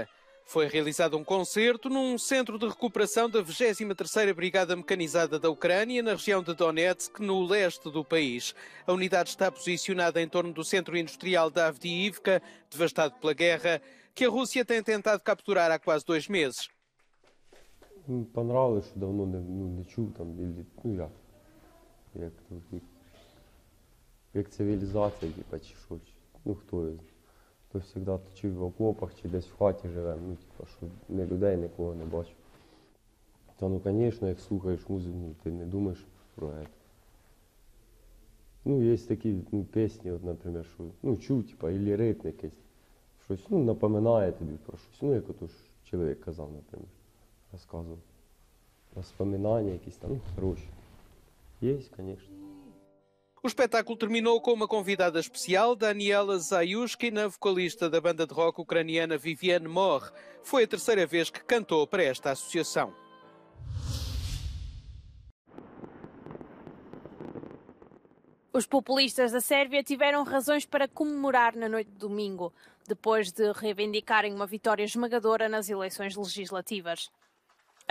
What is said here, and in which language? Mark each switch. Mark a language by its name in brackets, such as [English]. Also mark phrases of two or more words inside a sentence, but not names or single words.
[Portuguese] Foi realizado um concerto num centro de recuperação da 23ª Brigada Mecanizada da Ucrânia, na região de Donetsk, no leste do país. A unidade está posicionada em torno do centro industrial de Avdiivka, devastado pela guerra, que a Rússia tem tentado capturar há quase 2 meses. [Ukrainian] Понравилось, что давно не чув там, як цивілізація, типа, чи що, хто його. То завжди чи в окопах, чи десь в хаті живемо, що не людей, нікого не бачу. Та, звісно, як слухаєш музику, ти не думаєш про це. Є такі пісні, от, наприклад, що, чув, типа, або ритм якийсь, щось, напоминає тобі про щось. Як ото ж чоловік казав, наприклад, розказував. Воспоминання якісь там, хороші. Є, звісно. [Portuguese] O espetáculo terminou com uma convidada especial, Daniela Zayushkina, vocalista da banda de rock ucraniana Viviane Mor. Foi a 3ª vez que cantou para esta associação. Os populistas da Sérvia tiveram razões para comemorar na noite de domingo, depois de reivindicarem uma vitória esmagadora nas eleições legislativas.